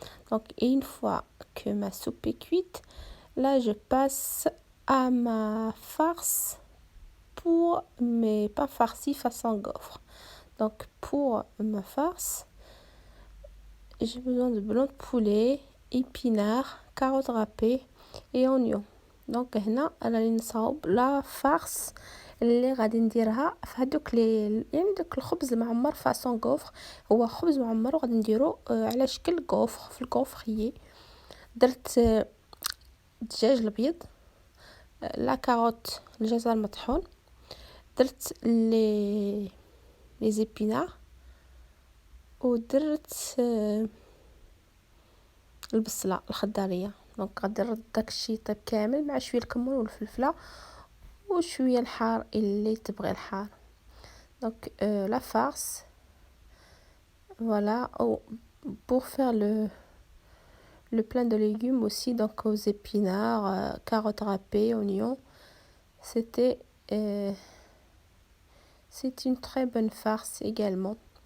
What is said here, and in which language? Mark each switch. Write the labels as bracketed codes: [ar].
[fr] Donc et une fois que ma soupe est cuite, là je passe à ma farce pour mes pains farcis façon gaufre. Donc pour ma farce, j'ai besoin de blanc de poulet, épinards, carottes râpées et oignons. [ar] دونك هنا انا اللي نصاوب لا فارس اللي غادي نديرها في هذوك يعني داك الخبز المعمر فاصون غوفر. هو خبز معمر وغادي نديرو على شكل غوفر في الغوفريي. درت الدجاج الابيض، لا كاروت، الجزر المطحون، درت لي زيبينار، ودرت البصله الخضاريه. دونك غادي نرد داكشي يطيب كامل مع شويه الكمون والفلفله وشويه الحار اللي تبغي الحار. [fr] دونك la farce, voilà. Pour faire le plein de légumes aussi, donc aux épinards, carottes râpées, oignons, c'est une très bonne farce également.